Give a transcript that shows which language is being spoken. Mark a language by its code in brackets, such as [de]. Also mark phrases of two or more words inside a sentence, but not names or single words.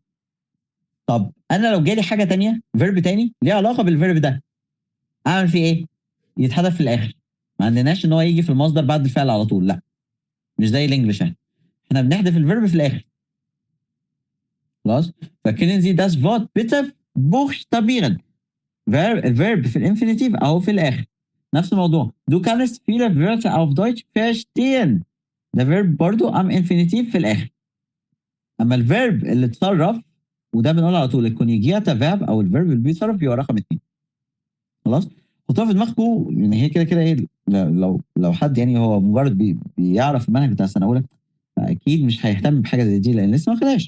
[ar] طب انا لو جالي حاجه تانية، فيرب تاني ليه علاقه بالفيرب ده، اعمل فيه ايه؟ يتحذف في الاخر. ما عندناش ان هو يجي في المصدر بعد الفعل على طول، لا، مش زي الانجليش يعني. احنا بنحذف الفيرب في الاخر. خلاص، فكرين [de] Sie das Wort bitte buchstabieren. [ar] الفيرب في الانفينيتيف اهو في الاخر. نفس الموضوع. [de] Du kannst viele Wörter auf Deutsch verstehen. [ar] ده فيرب برضو ام انفينيتيف في الاخر. اما الفيرب اللي اتصرف، وده بنقول على طول [en] conjugated verb [ar] او الفيرب اللي بيتصرف بيبقى رقم 2. خلاص، حطوها في دماغكم ان هي كده كده ايه. لو حد يعني هو مجرد بيعرف المنهج بتاع السنه اولى، فاكيد مش هيهتم بحاجه زي دي لان لسه ما خدهاش.